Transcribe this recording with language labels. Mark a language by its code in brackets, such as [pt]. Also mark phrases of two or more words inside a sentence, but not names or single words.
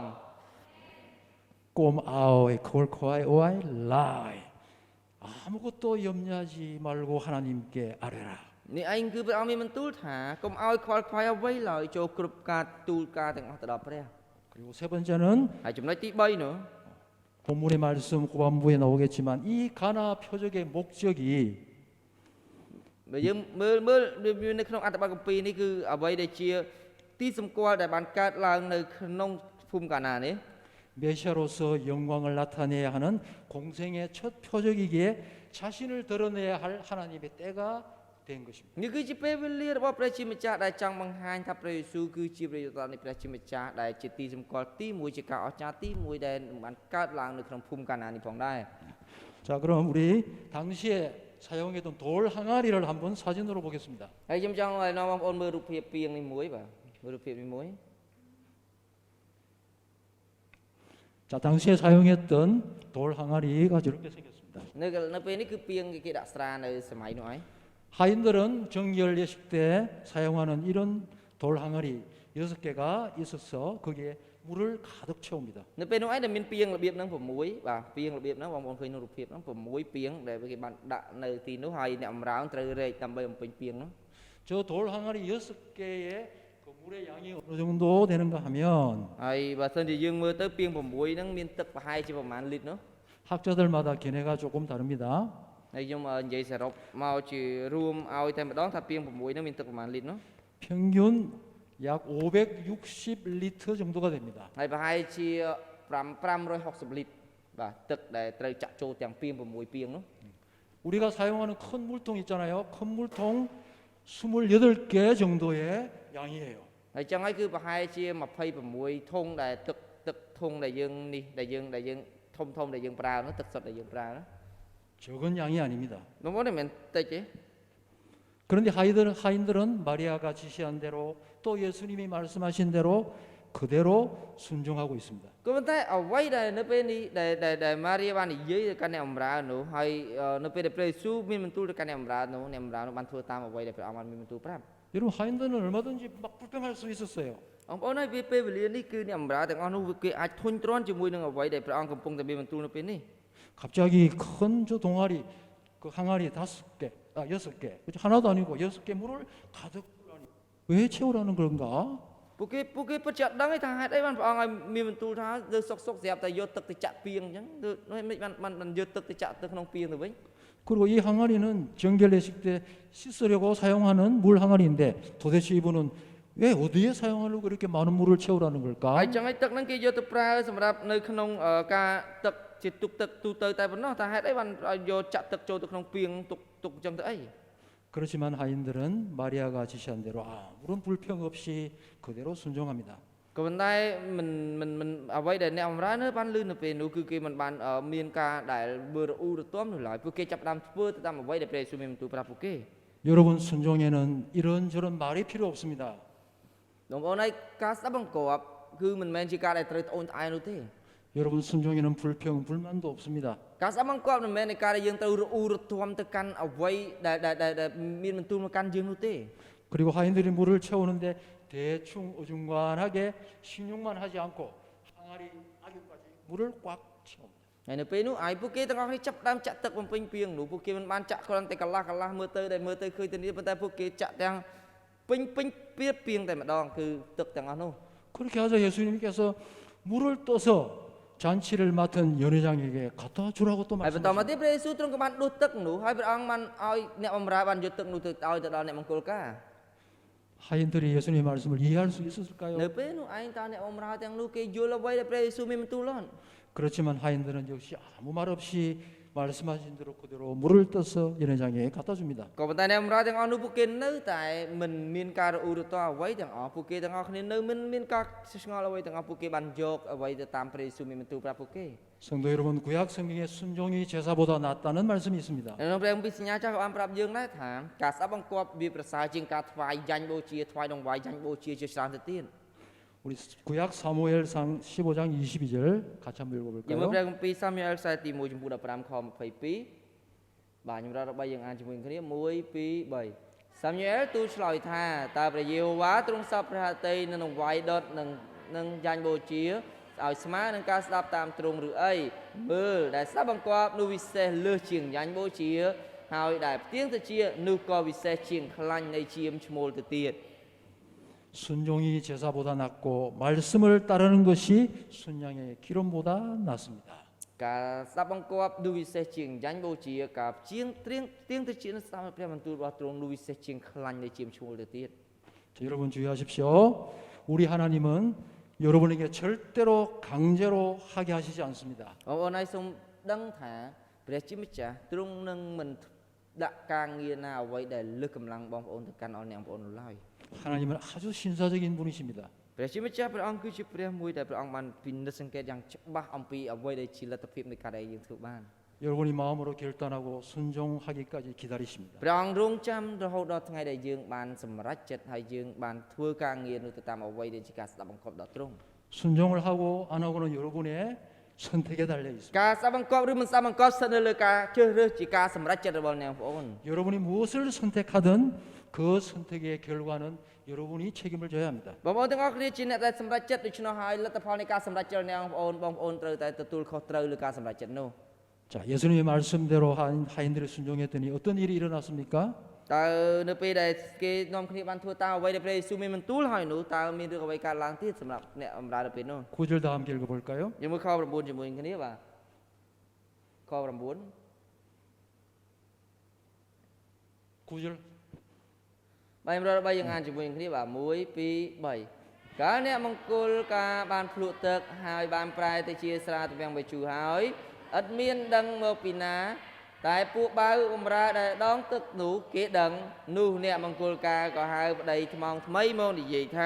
[km] កុំឲ្យ ខ្វល់ខ្វាយ អ្វី ឡើយ [ko] 아무것도 염려하지 말고 하나님께 아뢰라. [km] នេះឯងគឺព្រះអង្គមានបន្ទូលថាកុំឲ្យខ្វល់ខ្វាយអ្វីឡើយចូលគ្រប់ការទូលការទាំងអស់ទៅដល់ព្រះ [ko] 그리고 세 번째는 [km] ហើយចំណុចទី3នោះ [ko] 본문의 말씀 후반부에 나오겠지만 이 가나 표적의 목적이 [km] បើយើងមើលនៅក្នុងអត្ថបទគម្ពីរនេះគឺអ្វីដែលជាទីសម្គាល់ដែលបានកើតឡើងនៅក្នុងភូមិកាណានេះ [ko] 메시아로서 영광을 나타내야 하는 공생의 첫 표적이기에 자신을 드러내야 할 하나님의 때가 된 것입니다. [km] នេះគឺជាពេលវេលារបស់ព្រះជាម្ចាស់ដែលចង់បង្ហាញថាព្រះយេស៊ូវគឺជាព្រះយេស៊ូវនៃព្រះជាម្ចាស់ដែលជាទីសម្គាល់ទី1ជាការអស្ចារ្យទី1ដែលបានកើតឡើងនៅក្នុងភូមិកាណានេះផងដែរ [ko] 자, 그럼 우리 당시에 사용했던 돌 항아리를 한번 사진으로 보겠습니다. [km] ហើយខ្ញុំចង់ឲ្យបងប្អូនមើលរូបភាពពីងនេះមួយបាទមើលរូបភាពនេះមួយ [ko] 자, 당시에 사용했던 돌 항아리가 저렇게 생겼습니다. [km] នៅពេលនេះគឺពីងគេដាក់ស្រានៅសម័យនោះឯង [ko] 하인들은 정결 예식 때 사용하는 이런 돌 항아리 6개가 있어서 거기에 물을 가득 채웁니다. [km] នៅពេលនោះឯងដែលមានពីងរបៀបហ្នឹង6បាទពីងរបៀបហ្នឹងបងប្អូនឃើញនៅរូបភាពហ្នឹង6ពីងដែលគេបានដាក់នៅទីនោះហើយអ្នកអំរើងត្រូវរែកដើម្បីបំពេញពីងនោះ [ko] 저 돌 항아리 6개의 그 물의 양이 어느 정도 되는가 하면 [km] ហើយបើសិនជាយើងមើលទៅពីង6ហ្នឹងមានទឹកប្រហែលជាប្រមាណលីត្រនោះ [ko] 학자들마다 견해가 조금 다릅니다. [km] ហើយខ្ញុំនិយាយសរុបមកជារួមឲ្យតែម្ដងថាពីង6ហ្នឹងមានទឹកប្រមាណលីត្រនោះ [ko] 평균 약 560리터 정도가 됩니다. [km] ហើយប្រហែលជា560លីត្របាទទឹកដែលត្រូវចាក់ចូលទាំងពីង6ពីងនោះ [ko] 우리가 사용하는 큰 물통 있잖아요. 큰 물통 28개 정도의 양이에요. [km] ហើយចឹងហើយគឺប្រហែលជា26ធុងដែលទឹកធុងដែលយើងនេះដែលយើងធំដែលយើងប្រើនោះទឹកសុទ្ធដែលយើងប្រើនោះ [ko] 적은 양이 아닙니다. [km] បងប្អូនមិនមែនតិចទេ [ko] 그런데 하인들은 마리아가 지시한 대로 또 예수님이 말씀하신 대로 그대로 순종하고 있습니다. [km] ក៏ប៉ុន្តែអ្វីដែលនៅពេលនេះដែលម៉ារីបាននិយាយទៅកាន់អ្នកបម្រើនោះហើយនៅពេលដែលព្រះយេស៊ូវមានបន្ទូលទៅកាន់អ្នកបម្រើនោះអ្នកបម្រើនោះបានធ្វើតាមអ្វីដែលព្រះអង្គបានមានបន្ទូលប្រាប់ [ko] 여러분 하인들은 얼마든지 막 불평할 수 있었어요. [km] បងប្អូនហើយពេលវេលានេះគឺអ្នកបម្រើទាំងអស់នោះគេអាចធុញទ្រាន់ជាមួយនឹងអ្វីដែលព្រះអង្គកំពុងតែមានបន្ទូលនៅពេលនេះ [ko] 갑자기 큰 저 동아리 그 항아리 5개, 6개, 하나도 아니고 6개 물을 가득 왜 채우라는 건가? [km] ពួកគេពិតជាអត់ដឹងទេថាហេតុអីបានព្រះអង្គឲ្យមានបន្ទូលថាលើសុកស្រាប់តែយកទឹកទៅចាក់ពីងអញ្ចឹងមិនបានយកទឹកទៅចាក់ទៅក្នុងពីងទៅវិញ [ko] 그리고 이 항아리는 정결 예식 때 씻으려고 사용하는 물 항아리인데 도대체 이분은 왜 어디에 사용하려고 이렇게 많은 물을 채우라는 [km] ហើយ [ko] 걸까? [km] ចឹងហើយទឹកហ្នឹងគេយកទៅប្រើសម្រាប់នៅក្នុងការទឹកជាទុកទឹកទូទៅតែប៉ុណ្ណោះថាហេតុអីបានយកចាក់ទឹកចូលទៅក្នុងពីងទុកអញ្ចឹងទៅអី [ko] 그렇지만 하인들은 마리아가 지시한 대로 아무런 불평 없이 그대로 순종합니다. [km] ក៏ប៉ុន្តែមិនអ្វីដែលអ្នកបម្រើនៅបានលឺនៅពេលនោះគឺគេមិនបានមានការដែលមើលរអ៊ូរទាំនោះឡើយពួកគេចាប់ផ្ដើមធ្វើទៅតាមអ្វីដែលព្រះយេស៊ូវមានបន្ទូលប្រាប់ពួកគេ [ko] 여러분 순종에는 이런저런 말이 필요 없습니다. [km] បងប្អូនហើយការស្ដាប់បង្គាប់គឺមិនមែនជាការដែលត្រូវត្អូញត្អែរនោះទេ [ko] 여러분 순종에는 불평 불만도 없습니다. [km] ការស្ដាប់បង្គាប់មិនមែននៃការដែលយើងត្រូវរអ៊ូរទាំទៅកាន់អ្វីដែលមានបន្ទូលមកកាន់យើងនោះទេ [ko] 그리고 하인들이 물을 채우는데 대충 어중간하게 신용만 하지 않고 항아리 안에까지 물을 꽉 채웁니다. [km] ហើយនៅពេលនោះឲ្យពួកគេទាំងអស់គ្នាចាប់ផ្ដើមចាក់ទឹកបំពេញពីងនោះពួកគេមិនបានចាក់គ្រាន់តែកន្លះមើលទៅឃើញទៅនេះប៉ុន្តែពួកគេចាក់ទាំងពេញពីងតែម្ដងគឺទឹកទាំងអស់នោះ [ko] 그렇게 하자 예수님께서 물을 떠서 잔치를 맡은 연회장에게 갖다 주라고 또 [km] ហើយបន្តមក [ko] 말씀하십니다. [km] ទៀតព្រះយេស៊ូវទ្រង់ក៏បានដួសទឹកនោះហើយព្រះអង្គបានឲ្យអ្នកបម្រើបានយកទឹកនោះទៅឲ្យទៅដល់អ្នកមង្គលការ [ko] 하인들이 예수님의 말씀을 이해할 수 있었을까요? [km] នៅពេលនោះឯងតើអ្នកបម្រើទាំងនោះគេយល់អ្វីដែលព្រះយេស៊ូវមានបន្ទូលអត់ [ko] 그렇지만 하인들은 역시 아무 말 없이 말씀하신 대로 그대로 물을 떠서 연회장에 갖다 줍니다. [km] ក៏ប៉ុន្តែអ្នកបម្រើទាំងអស់នោះពួកគេនៅតែមិនមានការរអ៊ូរទាំអ្វីទាំងអស់ពួកគេទាំងអស់គ្នានៅមិនមានការឆ្ងល់អ្វីទាំងអស់ពួកគេបានយកអ្វីទៅតាមព្រះយេស៊ូវមានបន្ទូលប្រាប់ពួកគេ [ko] 성도 여러분 구약 성경에 순종이 제사보다 낫다는 말씀이 있습니다. [km] ក្នុងព្រះគម្ពីរសញ្ញាចាស់ក៏បានប្រាប់យើងដែរថាការស្ដាប់បង្គាប់វាប្រសើរជាងការថ្វាយយ៉ាញ់បូជាថ្វាយដង្វាយយ៉ាញ់បូជាជាច្រើនទៅទៀត [ko] 우리 구약 사무엘상 15장 22절 같이 한번 [km] យើងមើល [ko] 읽어볼까요? [km] ព្រះគម្ពីរសាមូអែលខ្សែទី1ចំពោះ15ខ22បាទខ្ញុំរករបស់យើងអានជាមួយគ្នា1 2 3សាមូអែលទូលឆ្លើយថាតើព្រះយេហូវ៉ាទ្រង់សពព្រះហត្ថីនៅនឹងវាយដុតនឹងយ៉ាញ់បូជាឲ្យស្មើនឹងការស្ដាប់តាមទ្រង់ឬអីមើលដែលស្ដាប់បង្គាប់នោះវិសេសលើសជាងយ៉ាញ់បូជាហើយដែលផ្ទៀងទៅជានោះក៏វិសេសជាងខ្លាញ់នៃជាមឈ្មោលទៅទៀត [ko] 순종이 제사보다 낫고 말씀을 따르는 것이 순양의 기름보다 낫습니다. [km] ការស្ដាប់បង្គាប់នោះវិសេសជាងយ៉ាញ់បូជាការជាងទៀងទៅជាស្ដាប់ព្រះបន្ទូលរបស់ទ្រង់នោះវិសេសជាងខ្លាញ់នៃជាមឈ្មោលទៅទៀត [ko] 자, 여러분 주의하십시오. 우리 하나님은 여러분에게 절대로 강제로 하게 하시지 않습니다. [km] បងប្អូនហើយសូមដឹងថាព្រះជាម្ចាស់ទ្រង់នឹងមិនដាក់ការងារណាអ្វីដែលលើសកម្លាំងបងប្អូនទៅកាន់អស់អ្នកបងប្អូននោះឡើយ [ko] 하나님은 아주 신사적인 분이십니다. [km] ព្រះជាម្ចាស់ព្រះអង្គគឺជាព្រះមួយដែលព្រះអង្គបានពិនិត្យសង្កេតយ៉ាងច្បាស់អំពីអ្វីដែលជាលទ្ធភាពនៃការដែលយើងធ្វើបាន [ko] 여러분이 마음으로 결단하고 순종하기까지 기다리십니다. [km] ព្រះអង្គរងចាំរហូតដល់ថ្ងៃដែលយើងបានសម្រេចចិត្តហើយយើងបានធ្វើការងារនោះទៅតាមអ្វីដែលជាការស្ដាប់បង្គាប់ដល់ទ្រង់ [ko] 순종을 하고 안 하고는 여러분의 선택에 달려 있습니다. [km] ការស្ដាប់បង្គាប់ឬមិនស្ដាប់បង្គាប់ស្ថិតនៅលើការជ្រើសរើសជាការសម្រេចចិត្តរបស់អ្នកបងប្អូន [ko] 여러분이 무엇을 선택하든 그 선택의 결과는 여러분이 책임을 져야 합니다. [km] បងប្អូនទាំងអស់គ្នាជាអ្នកដែលសម្រេចចិត្តដូច្នោះហើយលទ្ធផលនៃការសម្រេចចិត្តរបស់បងប្អូនត្រូវតែទទួលខុសត្រូវលើការសម្រេចចិត្តនោះ [ko] 자, 예수님의 말씀대로 하인들이 순종했더니 어떤 일이 일어났습니까? [km] តើនៅពេលដែលគេនាំគ្នាបានធ្វើតាមអ្វីដែលព្រះយេស៊ូវមានបន្ទូលហើយនោះតើមានរឿងអ្វីកើតឡើងទៀតសម្រាប់អ្នកបម្រើនៅពេលនោះ [ko] 9절 다 함께 읽어볼까요? [km] យើងមើលខ9ជាមួយគ្នាបាទខ9 [ko] 9절 [km] បាយរត់របស់យើងអានជាមួយគ្នាបាទ1 2 3កាលអ្នកមង្គលការបានភ្លក់ទឹកហើយបានប្រែទៅជាស្រាទំពាំងបាយជូរហើយឥតមានដឹងមកពីណាតែពួកបាវបម្រើដែលដងទឹកនោះគេដឹងនោះអ្នកមង្គលការក៏ហៅប្តីថ្មងថ្មីមកនិយាយថា